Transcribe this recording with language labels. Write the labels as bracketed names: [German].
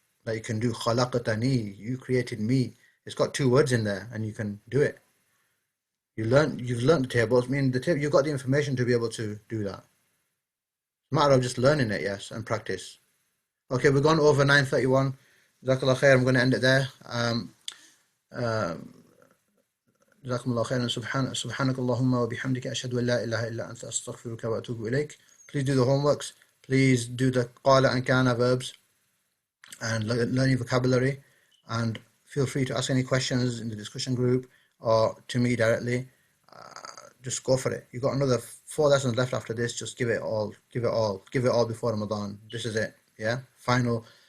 [English] That you can do khalaqtani, you created me. It's got 2 words in there, and you can do it. You've learned the tables. I mean, you've got the information to be able to do that. It's a matter of just learning it, yes, and practice. Okay, we've gone over 9:31. Jazakallah khair. I'm going to end it there. [Arabic] جزاكم الله خيرا. سبحانك اللهم وبحمدك أشهد أن لا إله إلا أنت أستغفرك وأتوب إليك. [English] Please do the homeworks. Please do the qala and kana verbs and learn your vocabulary. And feel free to ask any questions in the discussion group or to me directly. Just go for it. You've got another 4 lessons left after this. Just give it all. Give it all. Give it all before Ramadan. This is it. Yeah. Final.